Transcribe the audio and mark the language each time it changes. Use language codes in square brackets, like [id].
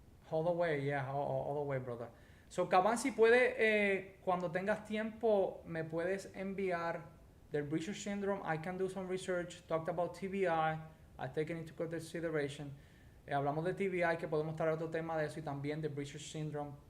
[en] All the way, yeah, all the way, brother. [es] So, Caban, si puede, cuando tengas tiempo, me puedes enviar del Breacher syndrome. [en] I can do some research. Talked about TBI. I take it into consideration. [es] Hablamos de TBI, que podemos traer otro tema de eso, y también de Breacher syndrome.